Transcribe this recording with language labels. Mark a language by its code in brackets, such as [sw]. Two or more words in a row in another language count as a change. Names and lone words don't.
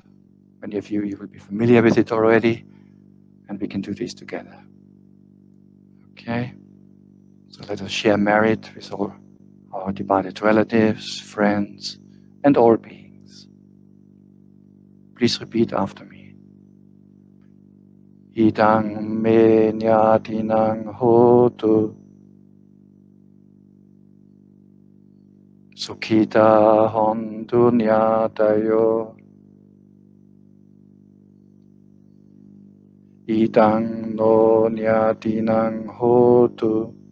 [en] Many of you will be familiar with it already, and we can do this together. Okay? So let us share merit with all our departed relatives, friends, and all beings. Please repeat after me. [pi] Idang me nyatinang hotu Sukhita hontu nyatayo Idang no nyatinang hotu